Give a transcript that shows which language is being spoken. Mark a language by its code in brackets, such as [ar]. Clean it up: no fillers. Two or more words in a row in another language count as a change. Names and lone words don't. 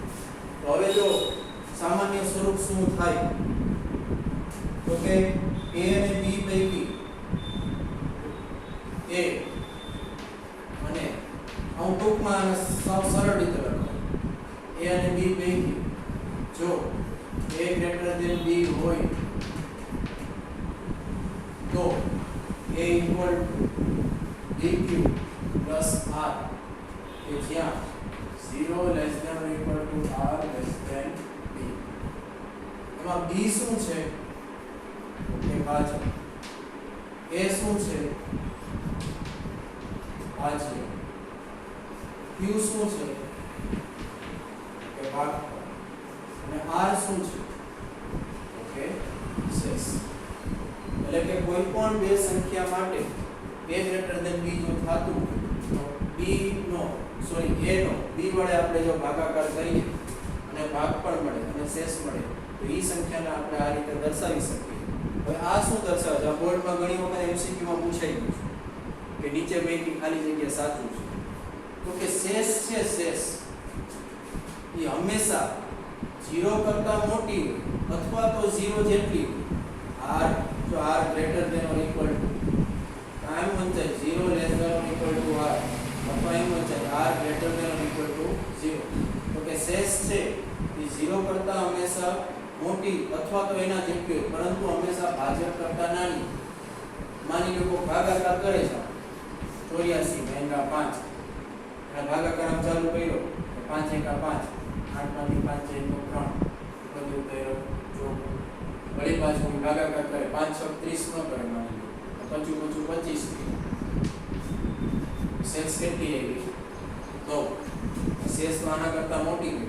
[gu] તો હવે જો સામાન્ય સ્વરૂપ શું થાય તો કે a અને b પૈકી a અને હું ટૂંકમાં સાવ સરળ રીતે લખું a અને b પૈકી જો [en] a greater than b [gu] હોય તો [en] a equal dq plus r [gu] કે જ્યાં [en] 0 less than or equal to r less than b. [gu] એમાં b શું છે કે ભાજક, a શું છે ભાજ્ય, q શું છે કે ભાગફળ અને r શું છે ઓકે શેષ. એટલે કે કોઈ પણ બે સંખ્યા માટે a greater than b જો થાતું તો b નો સોરી a નો b વડે આપણે જો ભાગાકાર કરીએ અને ભાગફળ મળે અને શેષ મળે તો એ સંખ્યાને આપણે આ રીતે દર્શાવી શકીએ. હવે આ શું દર્શાવે છે? આ બોર્ડમાં ઘણી વખત MCQ માં પૂછાઈ ગયું છે કે નીચે બેકી ખાલી જગ્યા સાચું છે. તો કે શેષ છે શેષ એ હંમેશા 0 કરતા મોટી હોય અથવા તો 0 જેટલી હોય. r જો [en] r greater than or equal to [gu] એમ વંચાય [en] 0 less than or equal to r [gu] અથવા એમ વંચાય [en] r greater than or equal to 0. [gu] તો કે શેષ છે એ 0 કરતા હંમેશા મોટી અથવા તો એના જેટલી હોય પરંતુ હંમેશા ભાજક કરતા નાની. માની લો ભાગાકાર કરે છે 84 એકા 5 અને ભાગાકાર આમ ચાલુ કર્યો 5 એકા 5 8 માંથી 5 જાય તો 3 બધું કર્યો જો વળી પાછું ભાગાકાર કરે 5 6 30 નો કરે માની લો 25 શેષ કેટલી આવી તો શેષ તો આના કરતા મોટી ગઈ.